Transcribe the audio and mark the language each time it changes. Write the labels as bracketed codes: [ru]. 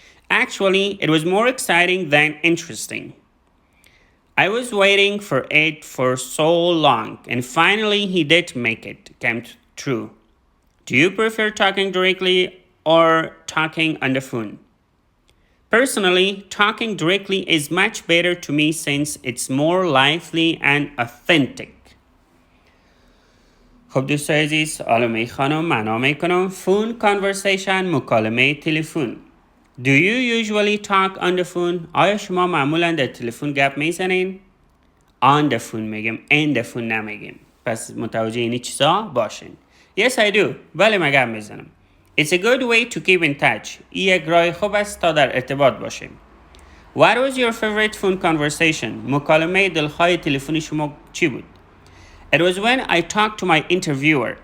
[en] Actually, it was more exciting than interesting. I was waiting for it for so long, and finally he did make it come true. Do you prefer talking directly or talking on the phone? Personally, talking directly is much better to me since it's more lively and authentic. [fa] خب دوستای عزیز، حالا میخوانم معنا میکنم. [en] Phone conversation، [fa] مکالمه تلفن. [en] Do you usually talk on the phone؟ [fa] آیا شما معمولا در تلفن گپ میزنین؟ [en] On the phone میگیم، in the phone نمیگیم. [fa] پس متوجه اینی چیزا باشین. [en] Yes, I do. [fa] بله من گپ میزنم. [en] It's a good way to keep in touch. [fa] این یک راه خوب است تا در ارتباط باشیم. [en] What was your favorite phone conversation؟ [fa] مکالمه دلخواه تلفنی شما چی بود؟ [en] It was when I talked to my interviewer.